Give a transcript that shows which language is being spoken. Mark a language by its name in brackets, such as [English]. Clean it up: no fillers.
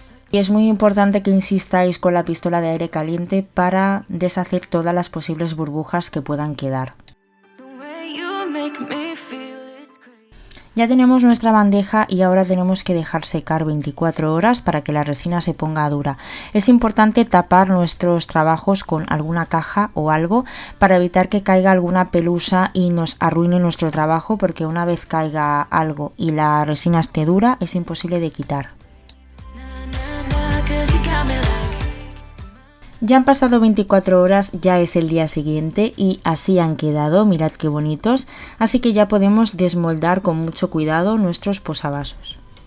[Spanish] Y es muy importante que insistáis con la pistola de aire caliente para deshacer todas las posibles burbujas que puedan quedar. [English] The way you make me feel is crazy. [Spanish] Ya tenemos nuestra bandeja y ahora tenemos que dejar secar 24 horas para que la resina se ponga dura. Es importante tapar nuestros trabajos con alguna caja o algo para evitar que caiga alguna pelusa y nos arruine nuestro trabajo, porque una vez caiga algo y la resina esté dura es imposible de quitar. [English] Nah, 'cause you got me like. [Spanish] Ya han pasado 24 horas, ya es el día siguiente y así han quedado, mirad qué bonitos, así que ya podemos desmoldar con mucho cuidado nuestros posavasos.